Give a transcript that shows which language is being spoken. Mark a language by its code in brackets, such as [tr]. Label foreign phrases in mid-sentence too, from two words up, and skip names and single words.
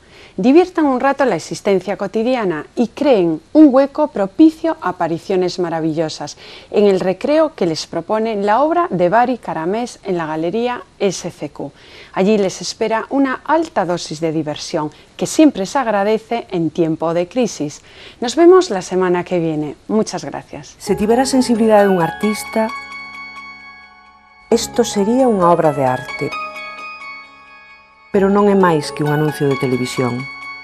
[es] Diviertan un rato la existencia cotidiana y creen un hueco propicio a apariciones maravillosas en el recreo que les propone la obra de Bari Caramés en la Galería SCQ. Allí les espera una alta dosis de diversión que siempre se agradece en tiempo de crisis. Nos vemos la semana que viene. Muchas gracias. [gl] Se tivera a sensibilidade dun artista, isto sería unha obra de arte. Pero non é máis que un anuncio de televisión.